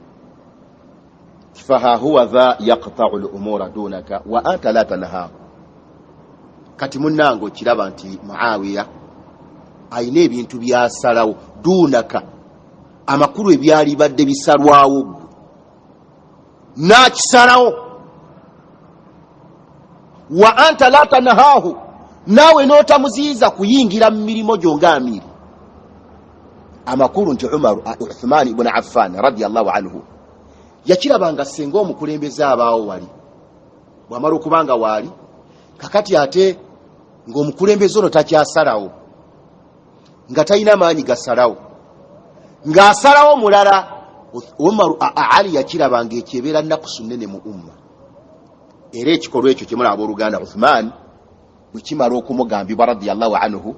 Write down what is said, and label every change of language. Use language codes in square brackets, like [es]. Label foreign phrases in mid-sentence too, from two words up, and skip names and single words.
[ar] فها هو ذا يقطع الأمور دونك وأنت لا تنهى [lg] kati munnango kiraba nti Muawiya ayina ebintu byasalawo dunaka amakulu ebyali badde bisalwawo nakisalawo [ar] وأنت لا تنهاه [lg] nawe notamuziiza kuyingira mu mirimo gyongamiri amakulu nti Uthman ibn Affan [ar] رضي الله عنه [lg] yakirabanga senga omukulembeze abaawo wali bwamala okubanga wali kakati ate ng'omukulembeze ono takyasalawo nga talina maanyi gasalawo ng'asalawo mulala Ali yakirabanga ekyebeera nnakusu nnene mu umma era ekikolwa ekyo kyemulaba abooluganda Uthman bwe kimala okumugambibwa [ar] رضي الله عنه